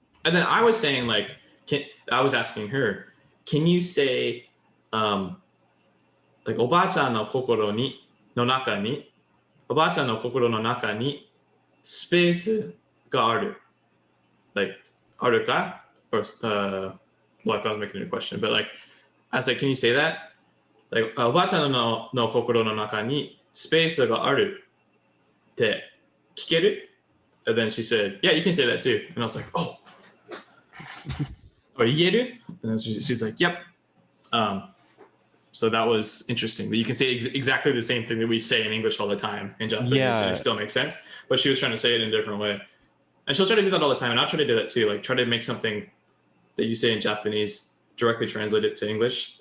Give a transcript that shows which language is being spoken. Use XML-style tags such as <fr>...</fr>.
<en>And then I was saying like, I was asking her, can you say, like,</en> <ja>おばあちゃんの心の中に、おばあちゃんの心の中にスペースがある。</ja> <en>Like,</en> <ja>あるか?</ja> <en>Or, well, I thought I was making a question, but like, I was like, can you say that? Like,</en> <ja>おばあちゃんの心の中にスペースがあるって聞ける?</ja> <en>And then she said, yeah, you can say that too. And I was like, oh. Or</en> <ja>言える?</ja> <en>And then she's like, yep. So that was interesting that you can say exactly the same thing that we say in English all the time in Japanese and it still makes sense. But she was trying to say it in a different way. And she'll try to do that all the time. And I'll try to do that too. Like try to make something that you say in Japanese, directly translate it to English.</en>